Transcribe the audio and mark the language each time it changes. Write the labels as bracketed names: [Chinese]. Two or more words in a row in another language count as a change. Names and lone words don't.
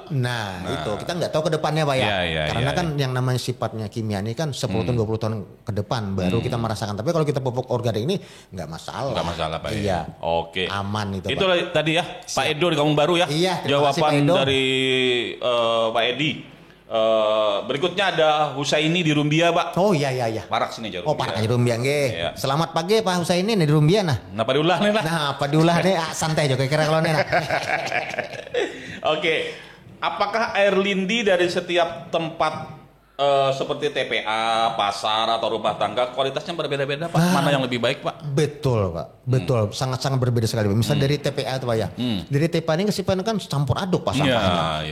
[Indonesian] Nah, itu kita nggak tahu ke depannya Pak ya. Karena kan yang namanya sifatnya kimia ini kan 10 tahun 20 tahun ke depan baru kita merasakan. Tapi kalau kita pupuk organik ini nggak masalah. Nggak masalah Pak. Iya. Oke. Aman itu Pak. Itu tadi ya Pak Edo di Kampung Baru ya. Iya. Jawaban dari Pak Edi. Berikutnya ada Husaini di Rumbia Pak. Oh iya. [Banjar] Parak sini aja. Parak aja Rumbia nggih. Iya. [Indonesian] Selamat pagi Pak Husaini di Rumbia nah. [Banjar] Nah diulah nih lah. Nah diulah nih santai aja kira kalau nih nah. [Indonesian] Oke. Apakah air lindi dari setiap tempat seperti TPA, pasar atau rumah tangga kualitasnya berbeda-beda Pak? Mana yang lebih baik Pak? Betul Pak, betul. Sangat-sangat berbeda sekali. Misal dari TPA itu Pak ya. Dari TPA ini kesipan kan campur aduk Pak sampahnya.